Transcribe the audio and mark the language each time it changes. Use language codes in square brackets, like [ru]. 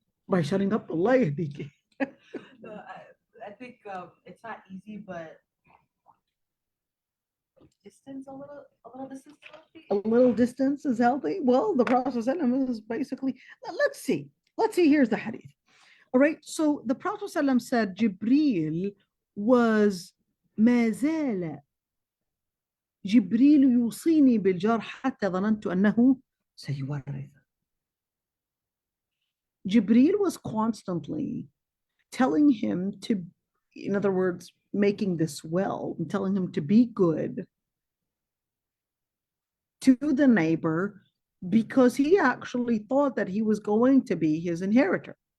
[en] By shutting up, [ar] Allah yahdiki. [en] No, I think it's not easy, but distance a little distance is healthy. A little distance is healthy. Well, the Prophet ﷺ is basically, let's see. Here's the hadith. All right. So the Prophet ﷺ said Jibreel was [ar] ما زال جبريل يوصيني بالجار حتى ظننت أنه سيورث. [en] Jibreel was constantly telling him to, in other words, making this will and telling him to be good to the neighbor because he actually thought that he was going to be his inheritor.